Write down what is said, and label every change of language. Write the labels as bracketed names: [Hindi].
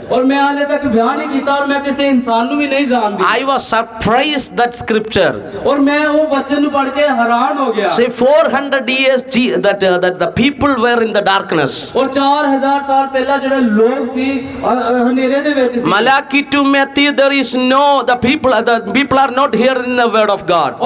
[Punjabi] ਔਰ ਮੈਂ ਹਾਲੇ ਤੱਕ ਵਿਆਹ ਨਹੀਂ ਕੀਤਾ ਔਰ ਮੈਂ ਕਿਸੇ ਇਨਸਾਨ ਨੂੰ ਵੀ ਨਹੀਂ ਜਾਣਦੀ। [English] I was surprised that scripture. [Punjabi] ਔਰ ਮੈਂ ਉਹ ਵਚਨ ਨੂੰ ਪੜ੍ਹ ਕੇ ਹੈਰਾਨ ਹੋ ਗਿਆ। [English] Say 400 years that the people were in the darkness. [Punjabi] ਔਰ 4000 ਸਾਲ ਪਹਿਲਾਂ ਜਿਹੜੇ ਲੋਕ ਸੀ ਹਨੇਰੇ ਦੇ ਵਿੱਚ ਸੀ। [English] Malachi to Matthew, there is no the people are not hearing the word of God.